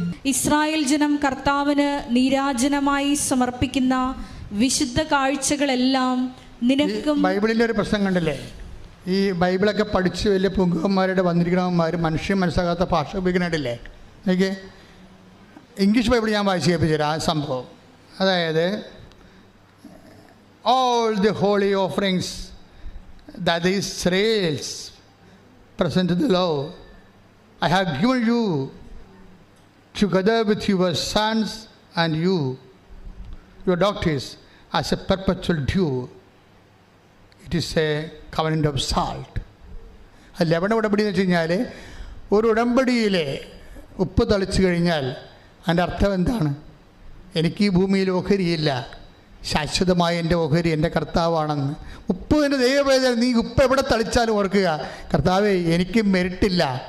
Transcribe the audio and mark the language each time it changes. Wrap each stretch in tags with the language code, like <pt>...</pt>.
<ml>Israel ജനം കർത്താവിന് നീരാജനമായി സമർപ്പിക്കുന്ന വിശുദ്ധ കാഴ്ചകളെല്ലാം നിനക്കും. ബൈബിളിൻ്റെ ഒരു പ്രശ്നം കണ്ടില്ലേ? ഈ ബൈബിളൊക്കെ പഠിച്ച് വലിയ പുങ്കന്മാരുടെ വന്നിരിക്കണവന്മാർ മനുഷ്യൻ മനസ്സിലാകാത്ത ഭാഷ ഉപയോഗിക്കുന്നുണ്ടല്ലേ? എനിക്ക് ഇംഗ്ലീഷ് ബൈബിൾ ഞാൻ വായിച്ച് കേൾപ്പിച്ചു തരാം ആ സംഭവം. അതായത്</ml> <en>all the holy offerings that the Israelites present to the Lord, I have given you together with your sons and you, your daughters, as a perpetual due. It is a covenant of salt.</en> <ml>ലവണ ഉടമ്പടി എന്ന് വെച്ച് കഴിഞ്ഞാൽ ഒരു ഉടമ്പടിയിലെ ഉപ്പ് തളിച്ചു കഴിഞ്ഞാൽ അതിൻ്റെ അർത്ഥം എന്താണ്? എനിക്ക് ഈ ഭൂമിയിൽ ഓഹരിയില്ല, ശാശ്വതമായ എൻ്റെ ഓഹരി എൻ്റെ കർത്താവാണെന്ന്. ഉപ്പ് എൻ്റെ ദൈവവേദന, നീ ഉപ്പ് എവിടെ തളിച്ചാലും ഓർക്കുക, കർത്താവേ എനിക്ക് മെരിട്ടില്ല.</ml>